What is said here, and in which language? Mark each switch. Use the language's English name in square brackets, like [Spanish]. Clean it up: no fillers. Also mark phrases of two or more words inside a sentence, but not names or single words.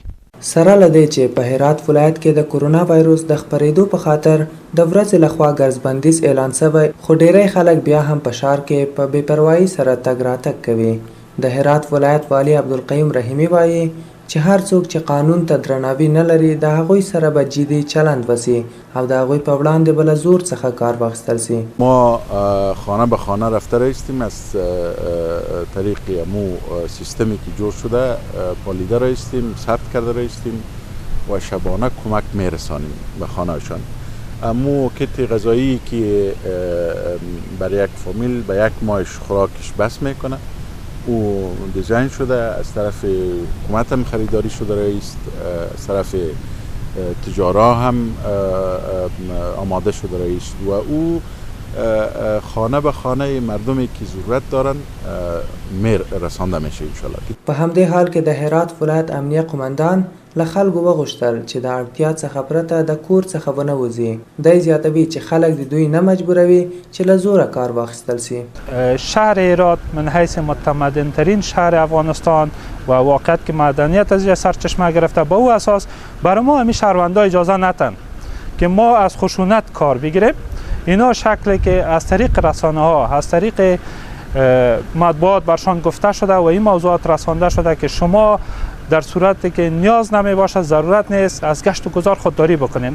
[Pashto] سره له دې چې په هرات ولایت کې د کرونا وایروس د خپرېدو په خاطر د ورځې لخوا ګرځبندیز اعلان شوی، خو ډیری خلک بیا هم په ښار کې په بې پروایي سره تګ راتګ کوي. د هرات ولایت والي عبدالقیوم رحیمي وایي چې هر څوک چې قانون ته درناوی نه لري د هغوی سره به جدي چلند وسي او د هغوی په وړاندې به له زور څخه کار واخیستل سي. [Persian] ما خانه به خانه رفته رایستیم، از طریق امو سیستمی که جور شده پالیده رایستیم، ثبت کرده رایستیم و شبانه کمک میرسانیم به خانهشان. امو کت غذایی که برای یک فامیل به یک ماهش خوراکش بس میکنه او دیزاین شده، از طرف حکومت هم خریداری شده است، از طرف تجارا هم آماده شده است و او خانه به خانه مردمی که ضرورت دارن رسانده میشه انشالله. [Pashto] په همدې حال کې د هرات ولایت امنیه قمندان له خلکو وغوښتل چې د اړتیا څخه پرته د کور څخه ونه وځي. دی زیاتوي چې خلک د دوی نه مجبوروي چې له زوره کار واخیستل سي. [Persian] شهر هرات من حیث متمدن ترین شهر افغانستان و واقعیت که مدنیت از سرچشمه گرفته، به او اساس برای ما همین شهروندان اجازه ندن که ما از خشونت کار بگیریم. اینا شکلی که از طریق رسانه ها، از طریق مطبوعات برشان گفته شده و این موضوعات رسانده شده که شما در صورتی که نیاز نمی باشه، ضرورت نیست، از گشت و گذار خودداری بکنین.